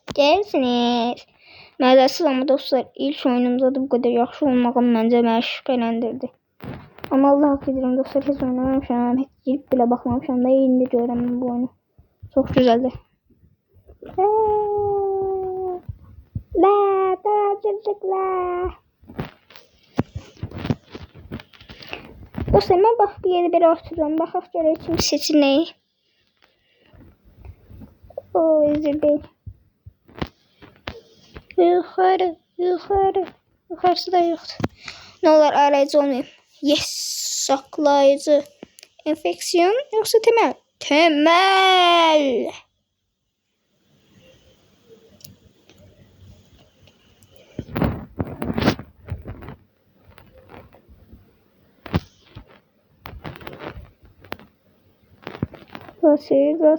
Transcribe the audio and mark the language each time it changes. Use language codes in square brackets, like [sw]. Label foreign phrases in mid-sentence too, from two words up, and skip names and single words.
[az] Görürsünüz. Mədəsiz ama dostlar ilk oyunumuzda da [tr] bu kadar [az] yaxşı olmağım məncə məni şübhələndirdi. Ama Allah hak edirəm dostlar heç oynamamışam. Heç girib belə baxmamışam da indi görəm bu oyunu. [tr] Çok güzeldi. [az] Dostlar mən bax bir yerdə belə otururam. Baxaq görək kim seçir nəyi. [tr] Özür değil. Yukarısı da yoktu. Ne olur arayıcı olmayayım. Yes, saklayıcı. Enfeksiyon yoksa temel? Temel. Gaz.